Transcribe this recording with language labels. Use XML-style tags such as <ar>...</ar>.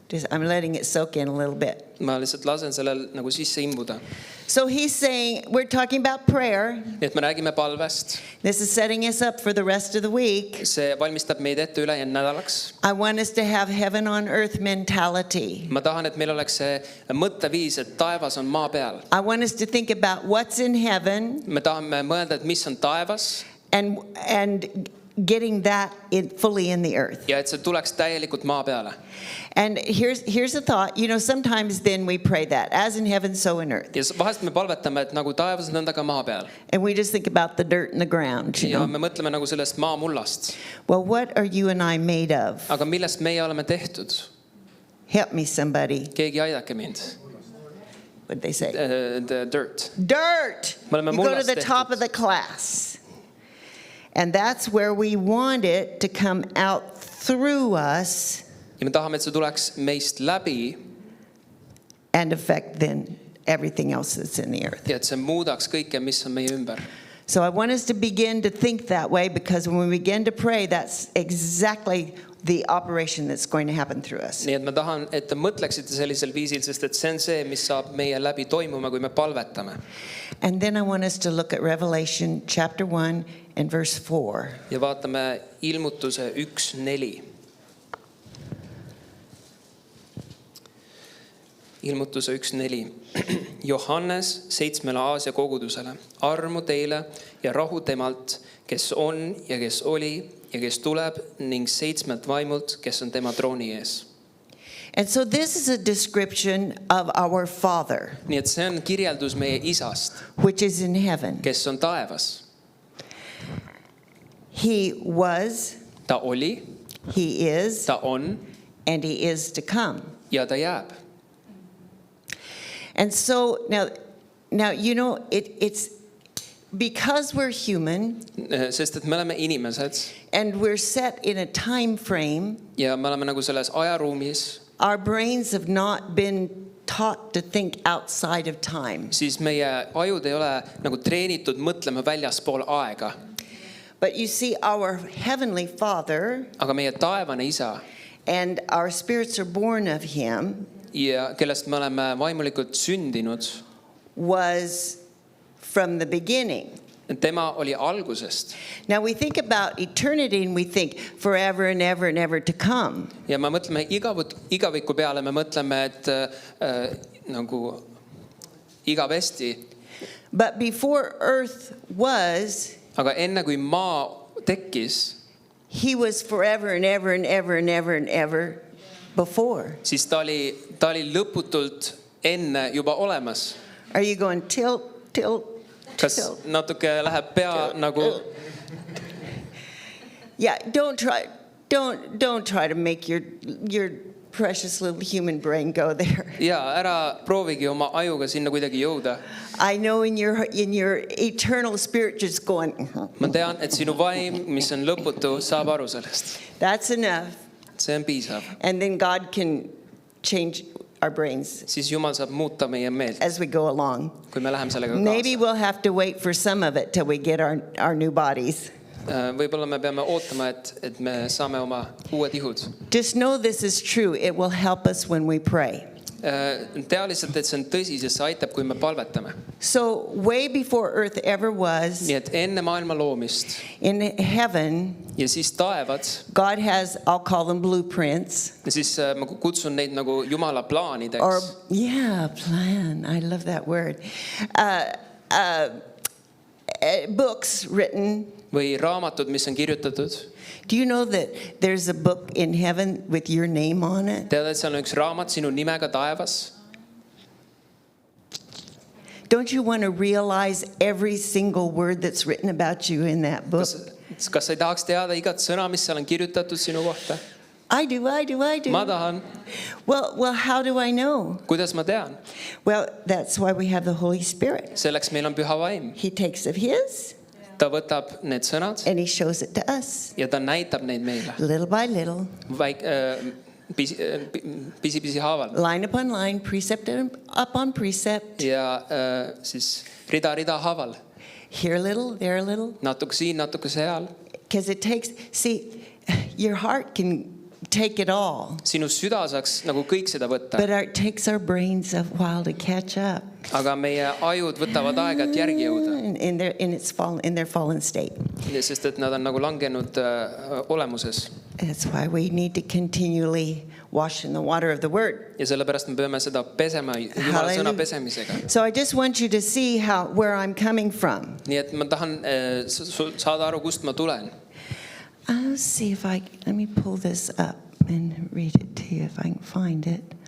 <en>I'm letting it soak in a little bit.</en> <et>Ma lihtsalt lasen sellel nagu sisse imbuda.</et> <en>So he's saying, we're talking about prayer.</en> <et>Nii et me räägime palvest.</et> <en>This is setting us up for the rest of the week.</en> <et>See valmistab meid ette ülejäänud nädalaks.</et> <en>I want us to have heaven on earth mentality.</en> <et>Ma tahan, et meil oleks see mõtteviis, et taevas on maa peal.</et> <en>I want us to think about what's in heaven.</en> <et>Me tahame mõelda, et mis on taevas.</et> <en>And getting that fully in the earth.</en> <et>Ja et see tuleks täielikult maa peale.</et> <en>And here's a thought. Sometimes then we pray that, as in heaven, so in earth.</en> <et>Ja vahest me palvetame, et nagu taevas nõnda ka maa peal.</et> <en>And we just think about the dirt in the ground.</en> <et>Ja me mõtleme nagu sellest maamullast.</et> <en>Well, what are you and I made of?</en> <et>Aga millest meie oleme tehtud?</et> <en>Help me, somebody.</en> <et>Keegi aidake mind.</et> <en>What'd they say? The dirt. Dirt.</en> <et>Me oleme</et> <en>You go to</en> <et>mullast</et> <en>the top</en> <et>tehtud.</et> <en>of the class. And that's where we want it to come out through us</en> <et>Ja me tahame, et see tuleks meist läbi</et> <en>and affect then everything else that's in the earth.</en> <et>ja et see muudaks kõike, mis on meie ümber.</et> <en>So I want us to begin to think that way, because when we begin to pray, that's exactly the operation that's going to happen through us.</en> <et>Nii et ma tahan, et te mõtleksite sellisel viisil, sest et see on see, mis saab meie läbi toimuma, kui me palvetame.</et> <en>And then I want us to look at Revelation chapter 1 and verse 4.</en> <et>Ja vaatame ilmutuse 1:4. Ilmutuse 1:4. Johannes 7 Aasia kogudusele. Armu teile ja rahu temalt, kes on ja kes oli ja kes tuleb, ning 7 vaimult, kes on tema trooni ees.</et> <en>And so this is a description of our Father,</en> <et>Nii et see on kirjeldus meie isast,</et> <en>which is in heaven.</en> <et>kes on taevas.</et> <en>He was,</en> <et>Ta oli,</et> <en>he is,</en> <et>ta on</et> <en>and he is to come.</en> <et>ja ta jääb.</et> <en>And so now you know, it's because we're human</en> <et>Sest et me oleme inimesed</et> <en>and we're set in a time frame,</en> <et>ja me oleme nagu selles ajaruumis,</et> <en>our brains have not been taught to think outside of time.</en> <et>siis meie ajud ei ole nagu treenitud mõtlema väljaspool aega.</et> <en>But you see, our heavenly Father</en> <et>Aga meie taevane isa,</et> <en>and our spirits are born of him</en> <et>ja kellest me oleme vaimulikult sündinud,</et> <en>was from the beginning.</en> <et>tema oli algusest.</et> <en>Now we think about eternity and we think forever and ever and ever to come.</en> <et>Ja me mõtleme igaviku peale, me mõtleme, et nagu igavesti.</et> <en>But before earth was,</en> <et>Aga enne kui maa tekkis,</et> <en>he was forever and ever and ever and ever and ever before.</en> <et>siis ta oli lõputult enne juba olemas.</et> <en>Are you going tilt?</en> <et>Kas natuke läheb pea nagu...</et> <en>Yeah, don't try to make your precious little human brain go there.</en> <et>Ja ära proovigi oma ajuga sinna kuidagi jõuda.</et> <en>I know in your eternal spirit just going,</en> <et>Ma tean, et sinu vaim, mis on lõputu, saab aru sellest.</et> <en>that's enough.</en> <et>See on piisav.</et> <en>And then God can change our brains</en> <et>Siis Jumal saab muuta meie meelt,</et> <en>as we go along.</en> <et>kui me läheme sellega</et> <en>Maybe</en> <et>kaasa.</et> <en>we'll have to wait for some of it till we get our new bodies.</en> <et>Võib-olla me peame ootama, et me saame oma uued ihud.</et> <en>Just know this is true. It will help us when we pray.</en> <et>Tea lihtsalt, et see on tõsi, sest see aitab, kui me palvetame.</et> <en>So way before earth ever was,</en> <et>Nii et enne maailma loomist</et> <en>in heaven,</en> <et>ja siis taevad,</et> <en>God has, I'll call them blueprints.</en> <et>ja siis ma kutsun neid nagu Jumala</et> <en>Or,</en> <et>plaanideks.</et> <en>yeah, plan. I love that word. Books written.</en> <et>Või raamatud, mis on kirjutatud.</et> <en>Do you know that there's a book in heaven with your name on it?</en> <et>Tead, et seal on üks raamat sinu nimega taevas?</et> <en>Don't you want to realize every single word that's written about you in that book?</en> <et>Kas sa ei tahaks teada igat sõna, mis seal on kirjutatud sinu kohta?</et> <en>I do.</en> <et>Ma tahan.</et> <en>Well, how do I know?</en> <et>Kuidas ma tean?</et> <en>Well, that's why we have the Holy Spirit.</en> <et>Selleks meil on püha vaim.</et> <en>He takes of his</en> <et>Ta võtab need sõnad</et> <en>and he shows it to us,</en> <et>ja ta näitab neid meile.</et> <en>little by little,</en> <et>Pisi haaval.</et> <en>line upon line, precept upon precept,</en> <et>Ja siis rida haaval.</et> <en>here a little, there a little.</en> <et>Natuke siin, natuke seal.</et> <en>Because it takes, see, your heart can take it all,</en> <et>Sinu süda saaks nagu kõik seda võtta.</et> <en>but it takes our brains a while to catch up</en> <et>Aga meie ajud võtavad aega, et järgi jõuda.</et> <en>in their fallen state.</en> <et>Sest et nad on nagu langenud olemuses.</et> <en>That's why we need to continually wash in the water of the word.</en> <et>Ja sellepärast me peame seda pesema Jumala sõna pesemisega.</et> <en>So I just want you to see where I'm coming from.</en> <et>Nii et ma tahan saada aru, kust ma tulen.</et> <en>I'll see if let me pull this up and read it to you if I can find it.</en>